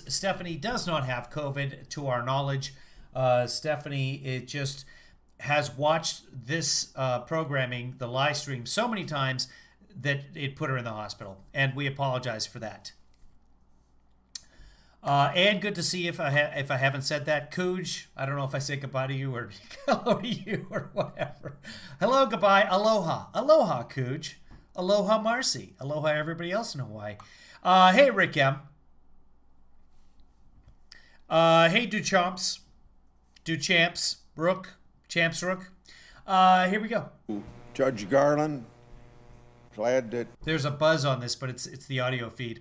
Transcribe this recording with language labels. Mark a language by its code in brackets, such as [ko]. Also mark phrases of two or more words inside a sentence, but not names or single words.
[en] Stephanie does not have COVID, to our knowledge. Stephanie just has watched this programming, the live stream, so many times that it put her in the hospital, and we apologize for that. And good to see you if I haven't said that. Cooj, I don't know if I say goodbye to you or hello to you or whatever. Hello, goodbye, aloha. Aloha, Cooj. Aloha, Marcy. Aloha, everybody else in Hawaii. Hey, Rick M. Hey, Duchamps. Rook. Champs Rook. Here we go. Judge Garland, glad that There's a buzz on this, but it's the audio feed.